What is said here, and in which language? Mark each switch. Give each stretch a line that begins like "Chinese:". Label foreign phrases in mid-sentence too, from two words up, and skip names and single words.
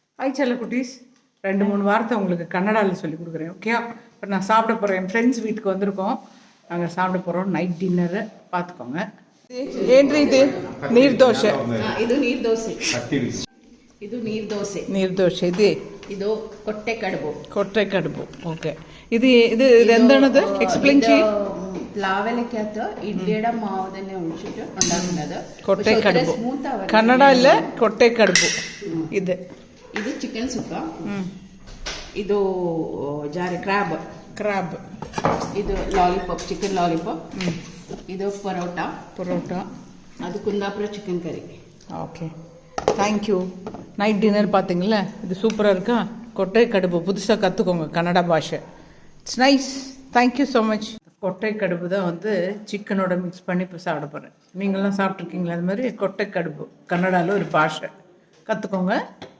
Tamil: ஹாய் செல்ல குட்டீஸ், 2-3 வாரத்தை உங்களுக்கு கன்னடாவில் சொல்லி கொடுக்குறேன். ஓகே, இப்போ நான் சாப்பிட போகிறேன். என் ஃப்ரெண்ட்ஸ் வீட்டுக்கு வந்திருக்கோம். நாங்கள் சாப்பிட போகிறோம்.
English: night dinner
Tamil: பார்த்துக்கோங்க.
Kannada: ಏನ್ರಿ ಇದು? ನೀರು ದೋಸೆ. ಇದು ನೀರು ದೋಸೆ. ಇದು ನೀರು ದೋಸೆ. ನೀರು ದೋಸೆ ಇದೆ. ಇದು ಕೊಟ್ಟೆ ಕಡುಬು. ಕೊಟ್ಟೆ ಕಡುಬು. ಓಕೆ.
Malayalam: ഇത് എന്താണത്? എക്സ്പ്ലെയിൻ ചെയ്യും. പ്ലാവിലക്കകത്ത് ഇഡ്ലിയുടെ മാവ് തന്നെ ഒഴിച്ചിട്ട് ഉണ്ടാക്കുന്നത് കൊട്ടേ കടുബു. കന്നഡയിലെ കൊട്ടേ കടുബു. ഇത്
Kannada: ಚಿಕನ್ ಸುಕ್ಕ. ಇದು ಕ್ರಾಬ್. ಇದು ಲಾಲಿಪಾಪ್,
English: chicken lollipop.
Kannada: ಇದು ಪರೋಟ. ಅದು ಕುಂದಾಪುರ
English: chicken curry. okay, thank you. night dinner
Tamil: பார்த்தீங்களா? இது சூப்பராக இருக்கா? கொட்டை கடுப்பு புதுசாக கற்றுக்கோங்க கன்னடா பாஷை.
English: It's nice. Thank you so much.
Tamil: கொட்டை கடுப்பு தான் வந்து சிக்கனோட மிக்ஸ் பண்ணி இப்போ சாப்பிட போகிறேன். நீங்களாம் சாப்பிட்ருக்கீங்களா? அது மாதிரி கொட்டை கடுப்பு கன்னடாவில் ஒரு பாஷை கற்றுக்கோங்க.